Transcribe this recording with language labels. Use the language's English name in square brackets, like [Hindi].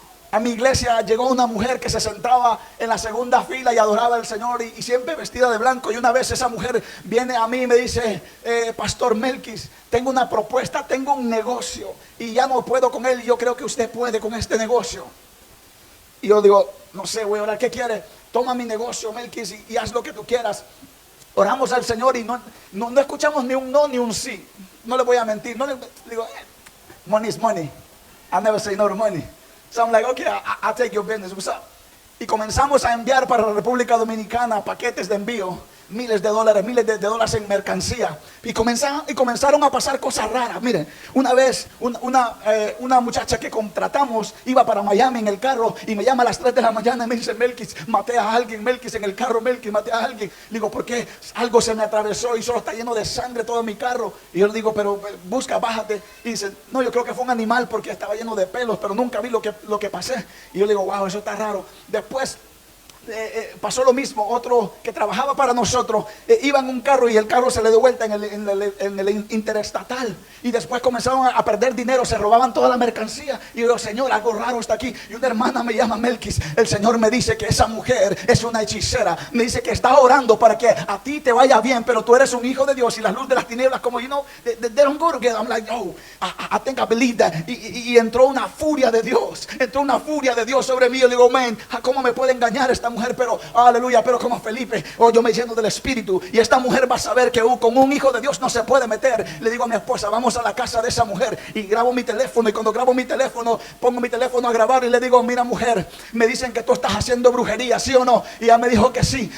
[Spanish] a mi iglesia llegó una mujer que se sentaba en la segunda fila y adoraba al Señor y siempre vestida de blanco. Y una vez esa mujer viene a mí y me dice, Pastor Melquis, tengo una propuesta, tengo un negocio y ya no puedo con él. Yo creo que usted puede con este negocio. Y yo digo, no sé, voy a orar, ¿qué quiere? Toma mi negocio, Melquis, y haz lo que tú quieras. Oramos al Señor y no escuchamos ni un no ni un sí. No le voy a mentir. No le digo, [English] money is money. I never say no to money. So I'm like, okay, I'll take your business. What's up? [Spanish] Y comenzamos a enviar para la República Dominicana paquetes de envío, miles de dólares en mercancía. Y comenzaron a pasar cosas raras. Miren, una vez una muchacha que contratamos iba para Miami en el carro y me llama a las 3 de la mañana y me dice, Melquis, maté a alguien, Melquis, en el carro, Melquis, maté a alguien. Le digo, ¿por qué? Algo se me atravesó y solo está lleno de sangre todo mi carro. Y yo le digo, pero busca, bájate. Y dice, no, yo creo que fue un animal porque estaba lleno de pelos, pero nunca vi lo que pasé. Y yo le digo, wow, eso está raro. Después pasó lo mismo. Otro que trabajaba para nosotros iba en un carro y el carro se le dio vuelta en el interestatal y después comenzaron a perder dinero, se robaban toda la mercancía. Y yo digo, Señor, algo raro está aquí. Y una hermana me llama, Melquis, el Señor me dice que esa mujer es una hechicera, me dice que está orando para que a ti te vaya bien, pero tú eres un hijo de Dios y la luz de las tinieblas, como [English] they don't go together. I'm like, oh, I think I believe that. [Spanish] Y entró una furia de Dios, sobre mí. Yo digo, man, ¿cómo me puede engañar esta mujer? Pero, aleluya, pero como Felipe, yo me lleno del Espíritu y esta mujer va a saber que con un hijo de Dios no se puede meter. Le digo a mi esposa, vamos a la casa de esa mujer y grabo mi teléfono, y cuando grabo mi teléfono, pongo mi teléfono a grabar y le digo, mira mujer, me dicen que tú estás haciendo brujería, ¿sí o no? Y ella me dijo que sí.